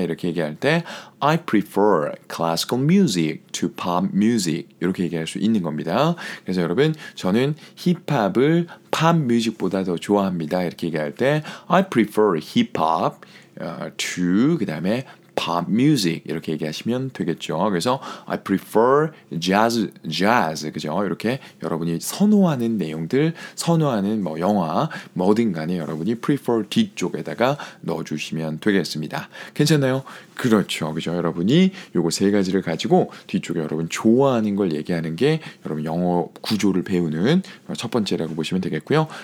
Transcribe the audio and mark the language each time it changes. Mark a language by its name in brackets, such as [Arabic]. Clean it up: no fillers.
[Korean] 이렇게 얘기할 때 [English] I prefer classical music to pop music [Korean] 이렇게 얘기할 수 있는 겁니다. 그래서 여러분 저는 힙합을 팝 뮤직보다 더 좋아합니다. 이렇게 얘기할 때 [English] I prefer hip-hop to [Korean] 그 다음에 [English] pop music [Korean] 이렇게 얘기하시면 되겠죠. 그래서 [English] I prefer jazz [Korean] 그죠? 이렇게 여러분이 선호하는 내용들 선호하는 뭐 영화 뭐든 간에 여러분이 prefer 뒤쪽에다가 넣어주시면 되겠습니다. 괜찮나요? 그렇죠. 그죠? 여러분이 요거 세 가지를 가지고 뒤쪽에 여러분 좋아하는 걸 얘기하는 게 여러분 영어 구조를 배우는 첫 번째라고 보시면 되겠고요.